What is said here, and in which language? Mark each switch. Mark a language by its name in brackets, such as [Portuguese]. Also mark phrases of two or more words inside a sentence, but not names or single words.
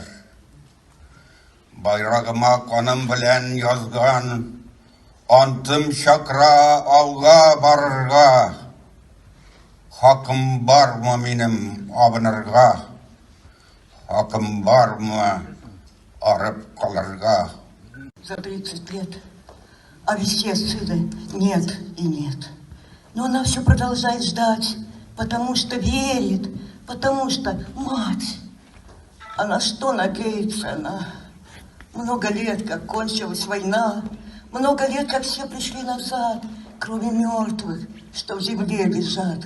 [Tatar] Байрагыма каным белән язган, антым чакра алга барырга. Хакым бармы минем абынырга, хакым бармы арып калырга. [Russian] За 30 лет, а вести отсюда нет и нет. Но она все продолжает ждать, потому что верит, потому что мать. А на что надеется она? Много лет, как кончилась война, много лет, как все пришли назад, кроме мертвых, что в земле лежат.